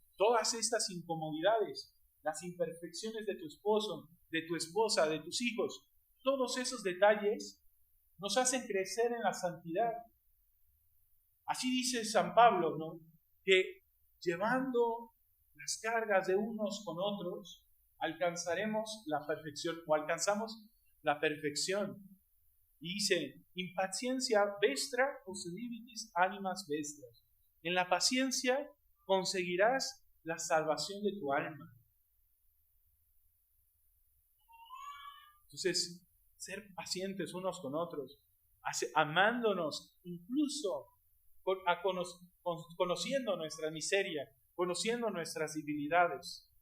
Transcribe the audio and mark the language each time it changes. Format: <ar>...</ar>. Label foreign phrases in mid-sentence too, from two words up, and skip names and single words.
<es>Todas estas incomodidades, las imperfecciones de tu esposo, de tu esposa, de tus hijos, todos esos detalles nos hacen crecer en la santidad. Así dice San Pablo, ¿no? Que llevando las cargas de unos con otros, alcanzaremos la perfección, o alcanzamos la perfección. Y dice,</es> <la>impaciencia vestra posudivitis animas vestras.</la> <es>En la paciencia conseguirás la salvación de tu alma. Entonces, ser pacientes unos con otros, amándonos, incluso conociendo nuestra miseria, conociendo nuestras debilidades.</es>